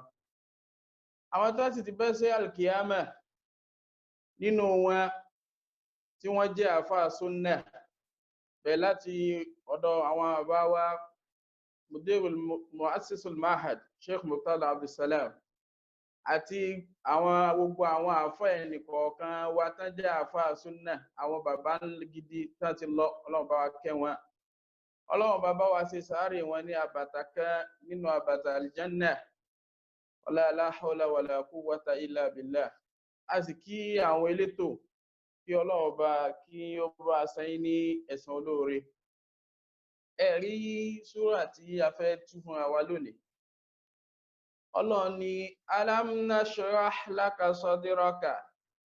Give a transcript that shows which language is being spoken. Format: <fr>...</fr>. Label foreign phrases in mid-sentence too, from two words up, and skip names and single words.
<yo>Àwọn tó sì ti bẹ́ sí alkiyama nínú wọn tí wọ́n jẹ́ àfáà súnnà, bẹ̀ láti ọ̀dọ̀ àwọn àbá wa</yo> <ar>مدير المؤسس المعهد</ar> <yo>Sheikh Murtada Abdulsalam, àti àwọn gbogbo àwọn àfáà ẹnìkọ̀ọ̀kan wa tán jẹ́ àfáà súnnà, àwọn bàbá gidi tán ti lọ, Ọlọ́run bá wa kẹ́ wọn. Ọlọ́run bá wa ṣe sàárè wọn ní àbàtà kan nínú àbàtà aljanna.</yo> <ar>لا حول ولا قوة إلا بالله.</ar> <yo>A sì kí àwọn elétò, kí Ọlọ́run bá kí ó bá sẹ́yìn ní ẹ̀san olóore. Ẹ̀rí súrà tí a fẹ́ tú fún wa lónìí. Ọlọ́run ní</yo> <ar>ألم نشرح لك صدرك.</ar>